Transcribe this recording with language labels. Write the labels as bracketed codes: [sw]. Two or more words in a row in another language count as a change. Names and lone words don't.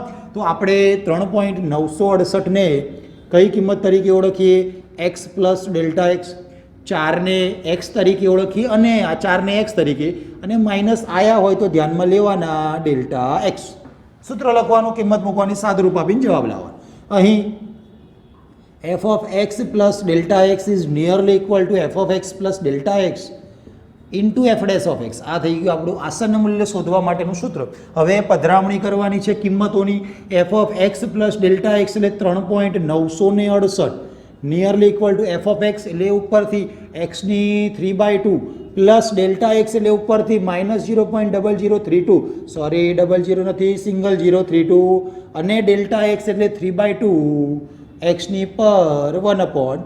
[gu] તો આપણે 3.968 ને કઈ કિંમત તરીકે ઓળખીએ? [en] x plus delta x. [gu] 4 ને x તરીકે ઓળખીએ, અને આ 4 ને x તરીકે, અને માઇનસ આયા હોય તો ધ્યાનમાં લેવાના [en] delta x. [gu] સૂત્ર લખવાનું, કિંમત મૂકવાની, સાદુરૂપ આપીને જવાબ લાવવાનો. [en] અહીં f of x plus delta x is nearly equal to f of x plus delta x into f dash of x. [gu] આ થઈ ગયું આપણું આસન્ન મૂલ્ય શોધવા માટેનું સૂત્ર. હવે પધરામણી કરવાની છે કિંમતોની. [en] f of x plus delta x એટલે 3.968 nearly equal to f of x [gu] એટલે ઉપરથી [en] x ની 3/2 plus delta x [gu] એટલે ઉપરથી [en] minus 0.0032, sorry 00 નથી, સિંગલ 032, અને delta x એટલે 3/2 એક્સની પર 1/2.